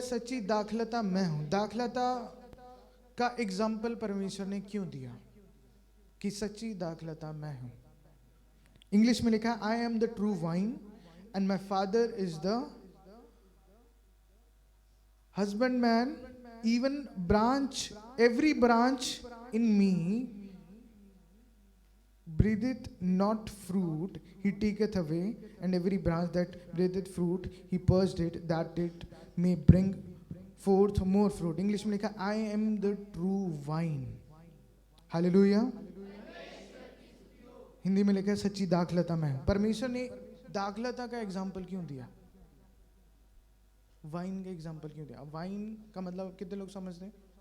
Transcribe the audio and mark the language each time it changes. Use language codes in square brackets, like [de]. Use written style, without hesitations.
[hi] सच्ची दाखलता मैं हूं। दाखलता का एग्जाम्पल परमेश्वर ने क्यों दिया कि सच्ची दाखलता मैं हूं? इंग्लिश में लिखा [en] I am the true vine and my father is the husbandman. Even every branch in me breatheth not fruit, he taketh away, and every branch that breatheth fruit, he purged it, that it may bring forth more fruit. English [hi] में लिखा [en] I am the true vine. Hallelujah. [hi] Hindi में लिखा है सच्ची दाखलता मैं हूं। परमेश्वर ने दाखलता का एग्जाम्पल क्यों दिया? वाइन का एग्जाम्पल क्यों दिया? वाइन का मतलब कितने लोग समझते हैं?